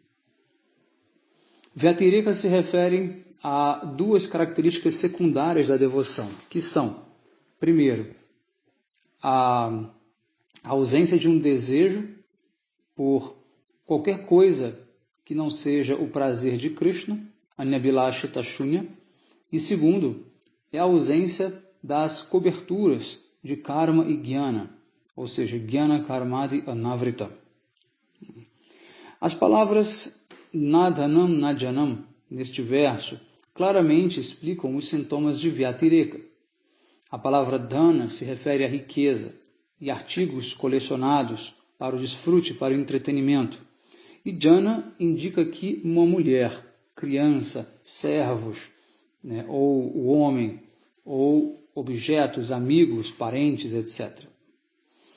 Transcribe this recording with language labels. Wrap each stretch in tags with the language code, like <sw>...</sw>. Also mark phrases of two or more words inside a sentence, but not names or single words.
<pt>Vyatireka se refere a duas características secundárias da devoção, que são, primeiro, a ausência de um desejo por qualquer coisa que não seja o prazer de Krishna,</pt> <sa>अन्यबिलाषित शून्य,</sa> <pt>e segundo, é a ausência das coberturas de karma e jnana, ou seja,</pt> <sa>ज्ञान कर्मादि अनवृत.</sa> <pt>As palavras</pt> <sa>नधनं नजनं</sa> <pt>neste verso claramente explicam os sintomas de vyatireka. A palavra dhana se refere à riqueza e artigos colecionados para o desfrute, para o entretenimento. E jana indica aqui uma mulher, criança, servos, né, ou o homem, ou objetos, amigos, parentes, etc.</pt>